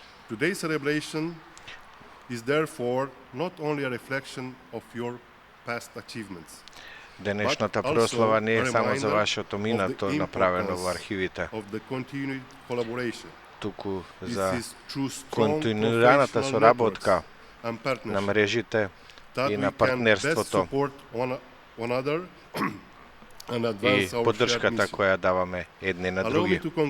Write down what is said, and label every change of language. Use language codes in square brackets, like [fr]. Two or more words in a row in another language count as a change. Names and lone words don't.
[en] Today's celebration is therefore not only a reflection of your past achievements, [mk] Денешната прослава не е само за вашето минато направено во архивите, туку за континуираната соработка на мрежите и на партнерството и поддршката која даваме едни на други.